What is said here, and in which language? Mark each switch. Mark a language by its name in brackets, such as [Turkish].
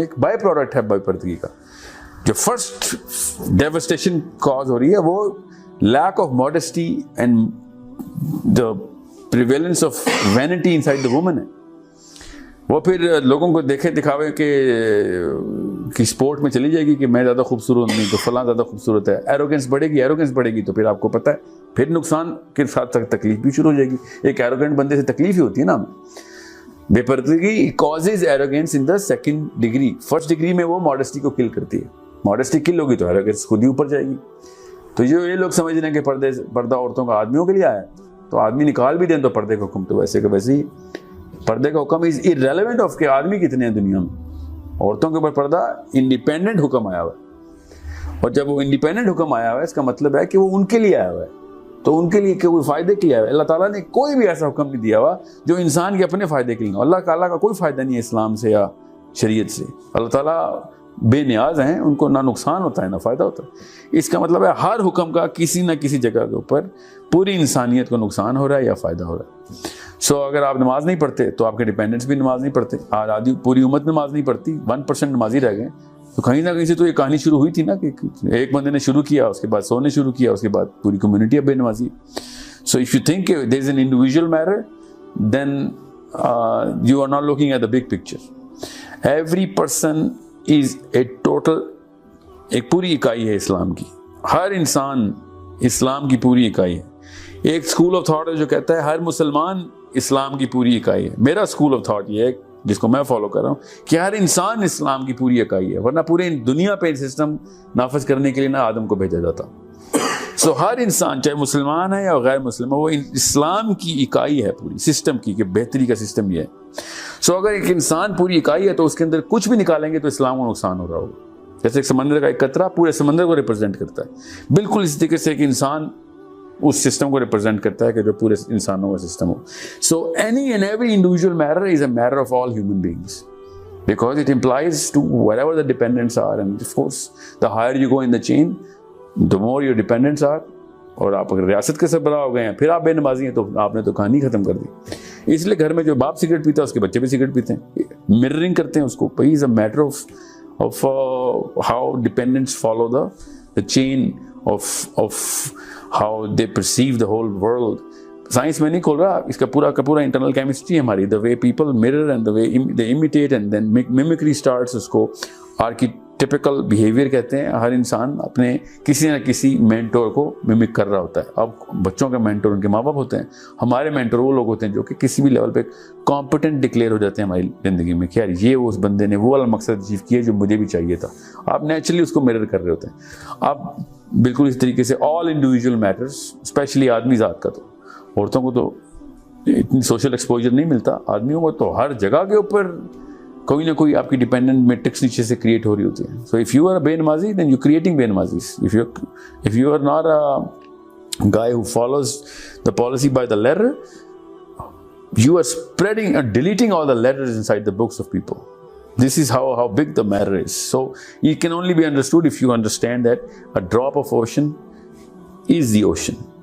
[Urdu] ایک by product ہے بے پردگی کا. جو فرسٹ ڈیوسٹیشن کاز ہو رہی ہے وہ [English] lack of modesty and the prevalence of vanity inside the woman [Urdu] ہے. وہ پھر لوگوں کو دیکھے دکھاوے کہ سپورٹ میں چلی جائے گی کہ میں زیادہ خوبصورت نہیں تو فلاں زیادہ خوبصورت ہے. ایروگنس بڑھے گی تو پھر آپ کو پتہ ہے پھر نقصان کے ساتھ تکلیف بھی شروع ہو جائے گی. ایک ایروگنٹ بندے سے تکلیف ہی ہوتی ہے نا. [English] بے پردگی causes arrogance in the second degree. [Urdu] First degree میں وہ ماڈسٹی کو کل کرتی ہے. ماڈسٹی کل ہوگی تو ایروگنس خود ہی اوپر جائے گی. تو یہ لوگ سمجھ رہے ہیں کہ پردہ عورتوں کا آدمیوں کے لیے آیا ہے، تو آدمی نکال بھی دیں تو پردے کا حکم تو ویسے کہ ویسے ہی. پردے کا حکم از irrelevant آف کہ آدمی کتنے ہیں دنیا میں. عورتوں کے اوپر پردہ انڈیپینڈنٹ حکم آیا ہوا ہے، اور جب وہ انڈیپینڈنٹ حکم آیا ہوا ہے اس کا مطلب ہے کہ وہ ان کے لیے آیا ہوا ہے. تو ان کے لیے کوئی فائدے کے لیے آیا ہے. اللہ تعالیٰ نے کوئی بھی ایسا حکم نہیں دیا ہوا جو انسان کے اپنے فائدے کے لیے. اللہ تعالیٰ کا کوئی فائدہ نہیں ہے اسلام سے یا شریعت سے. اللہ تعالیٰ بے نیاز ہیں، ان کو نہ نقصان ہوتا ہے نہ فائدہ ہوتا ہے. اس کا مطلب ہے ہر حکم کا کسی نہ کسی جگہ کے اوپر پوری انسانیت کو نقصان ہو رہا ہے یا فائدہ ہو رہا ہے. اگر آپ نماز نہیں پڑھتے تو آپ کے ڈیپینڈنٹس بھی نماز نہیں پڑھتے. آدھی پوری امت نماز نہیں پڑھتی، 1% نمازی رہ گئے. تو کہیں نہ کہیں سے تو یہ کہانی شروع ہوئی تھی نا کہ ایک بندے نے شروع کیا، اس کے بعد 100 نے شروع کیا، اس کے بعد پوری کمیونٹی اب بے نمازی. [English] So if you think there is an individual matter then you are not looking at the big picture. Every person is a total, [Urdu] ایک پوری اکائی ہے اسلام کی. ہر انسان اسلام کی پوری اکائی ہے. ایک اسکول آف تھاٹ ہے جو کہتا ہے ہر مسلمان اسلام کی پوری اکائی ہے. میرا اسکول آف تھاٹ یہ ہے جس کو میں فالو کر رہا ہوں کہ ہر انسان اسلام کی پوری اکائی ہے، ورنہ پورے دنیا پہ سسٹم نافذ کرنے کے لیے نہ آدم کو بھیجا جاتا. سو ہر انسان چاہے مسلمان ہے یا غیر مسلم ہے، وہ اسلام کی اکائی ہے پوری سسٹم کی، کہ بہتری کا سسٹم یہ ہے. سو اگر ایک انسان پوری اکائی ہے تو اس کے اندر کچھ بھی نکالیں گے تو اسلام کو نقصان ہو رہا ہوگا. جیسے ایک سمندر کا ایک قطرہ پورے سمندر کو ریپرزینٹ کرتا ہے، بالکل اسی طریقے سے ایک انسان اس سسٹم کو ریپرزینٹ کرتا ہے کہ جو پورے انسانوں کا system ہو. So any and every individual matter is a matter of all human beings [English] because it implies to wherever the dependents are, and of course the higher you go in the chain the more your dependents are. [Urdu] اور آپ اگر ریاست کے سربراہ ہو گئے ہیں پھر آپ بے نمازی ہیں تو آپ نے تو کہانی ختم کر دی. اس لیے گھر میں جو باپ سگریٹ پیتا ہے اس کے بچے بھی سگریٹ پیتے ہیں، مررنگ کرتے ہیں اس کو. [English] is a matter of how dependents follow the chain of how they perceive the whole world. [Urdu] Science میں نہیں کھول رہا، اس کا پورا کا پورا انٹرنل کیمسٹری ہے ہماری. [English] the way people mirror and the way they imitate and then mimicry starts. [Urdu] اس کو آرکیٹیپیکل بیہیویئر کہتے ہیں. ہر انسان اپنے کسی نہ کسی مینٹور کو ممک کر رہا ہوتا ہے. اب بچوں کا مینٹور ان کے ماں باپ ہوتے ہیں، ہمارے مینٹور وہ لوگ ہوتے ہیں جو کہ کسی بھی لیول پہ کمپیٹنٹ ڈکلیئر ہو جاتے ہیں ہماری زندگی میں کہ یار یہ اس بندے نے وہ والا مقصد اچیو کیا جو مجھے بھی چاہیے تھا. آپ نیچرلی اس کو میرر کر رہے ہوتے ہیں. آپ بالکل اس طریقے سے [English] all individual matters, [Urdu] اسپیشلی آدمی ذات کا. تو عورتوں کو تو اتنی سوشل ایکسپوجر نہیں ملتا، آدمیوں کو تو ہر جگہ کے اوپر کوئی نہ کوئی آپ کی ڈیپینڈنٹ میٹرکس نیچے سے کریٹ ہو رہی ہوتی ہے. [English] So if you are بے نمازی then you creating بے نمازیز. if you are not a guy who follows the policy by the letter, you are spreading or deleting all the letters inside the books of people. This is how big the matter is. So it can only be understood if you understand that a drop of ocean is the ocean.